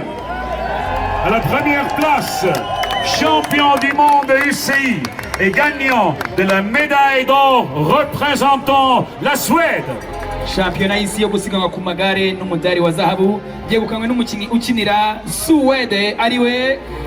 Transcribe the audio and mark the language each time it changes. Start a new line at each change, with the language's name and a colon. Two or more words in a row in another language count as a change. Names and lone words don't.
French: À la première place, champion du monde UCI et gagnant de la médaille d'or représentant la Suède.
Kinyarwanda: Shampiyona y'isi yo gusiganwa ku magare n'umudari wa zahabu yegukanywe n'umukinyi ukinira Suwede ariwe